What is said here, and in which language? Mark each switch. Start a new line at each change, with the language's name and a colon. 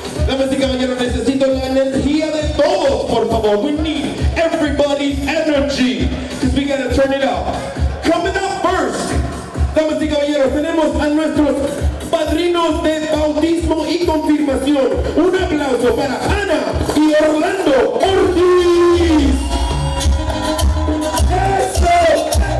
Spanish: Damas y caballeros, necesito la energía de todos, por favor.
English: We need everybody's energy, because we gotta turn it up. Coming up first,
Spanish: damas y caballeros, tenemos a nuestros padrinos de bautismo y confirmación. Un aplauso para Ana y Orlando Ortiz. ¡Eso!